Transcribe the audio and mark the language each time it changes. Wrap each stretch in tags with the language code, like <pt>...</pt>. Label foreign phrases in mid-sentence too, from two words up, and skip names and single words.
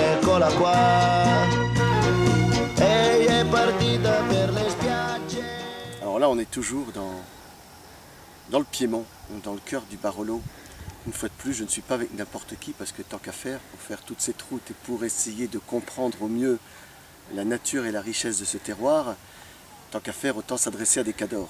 <it>eccola qua. Ehi è partita per le spiagge.</it> <fr>Alors là, on est toujours dans le Piémont, dans le cœur du Barolo. Une fois de plus, je ne suis pas avec n'importe qui parce que tant qu'à faire, pour faire toute cette route et pour essayer de comprendre au mieux la nature et la richesse de ce terroir, tant qu'à faire, autant s'adresser à des cadors.</fr>